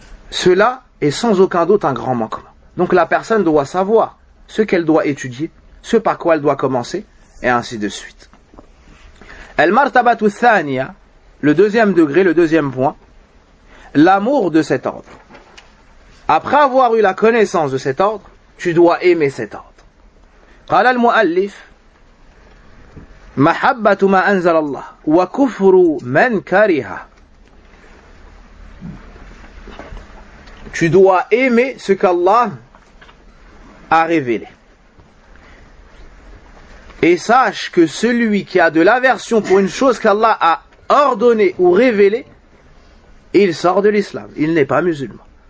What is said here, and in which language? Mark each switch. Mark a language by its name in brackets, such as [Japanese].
[French] Cela est sans aucun doute un grand manquement. Donc la personne doit savoir ce qu'elle doit étudier, ce par quoi elle doit commencer, et ainsi de suite. [Arabic] Al-Martabatu Thaniya, [French] le deuxième degré, le deuxième point, l'amour de cet ordre. Après avoir eu la connaissance de cet ordre, tu dois aimer cet ordre. [Arabic] قال المؤلف محبة ما أنزل الله وكفر من كره. [French] Tu dois aimer ce qu'Allah a révélé. Et sache que celui qui a de l'aversion pour une chose qu'Allah a ordonnée ou révélée, il sort de l'islam. Il n'est pas musulman.